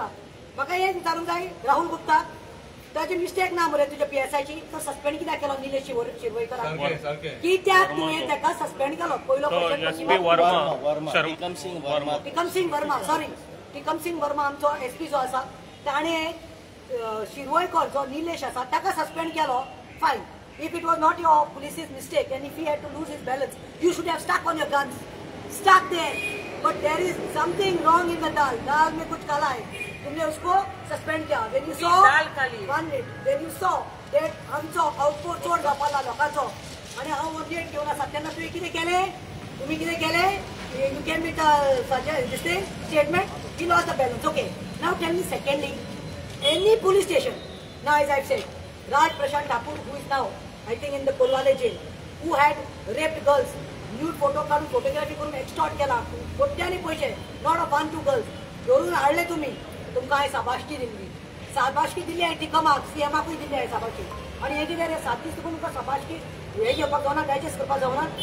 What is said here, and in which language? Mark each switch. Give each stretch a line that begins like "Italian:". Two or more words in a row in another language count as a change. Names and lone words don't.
Konkani: म्हाका हें विचारूंक जाय राहुल गुप्ता, ताजी मिस्टेक ना मरे तुज्या PSIची, तो सस्पेंड कित्याक केलो निलेश शिरवयकराक? कित्याक तुवें ताका सस्पेंड केलो? पयलो टिकम सिंग वर्मा आमचो एसपी जो आसा ताणें शिरवयकर जो निलेश आसा ताका सस्पेंड केलो. फायन.
English: If it was not your police's mistake and if he had to lose his balance, you should have stuck on your guns. Stuck there. But there is something wrong in the dal.
Hindi: Dal में कुछ काला है. तुमने उसको सस्पेंड किया.
English: When you saw when you saw that
Konkani: आमचो आउटपोस्ट चोर जावपाला लोकांचो आनी हांव वोटियेट घेवन आसा तेन्ना तुवें कितें केलें? तुम्ही कितें केलें?
English: You came with this thing, statement. He lost the balance. Okay. Now tell me secondly, any police station. Now as I've said, Raj Prashant Thakur, who is now I think in the Colvale jail who had raped girls nude photo
Konkani: काढून फोटोग्राफी करून एक्सटॉर्ट केला कोट्यांनी पैसे
English: not of 1-2 girls
Konkani: धरून हाडले तुम्ही तुमकां हांवें शाबासकी दिल्ली हांवें ती कमाक सीएमाकूय दिल्ली हांवें शाबासकी आनी हे कितें रे 7 दीस तुका तुमकां शाबासकी हे घेवपाक जावना डायजेस्ट करपाक जावना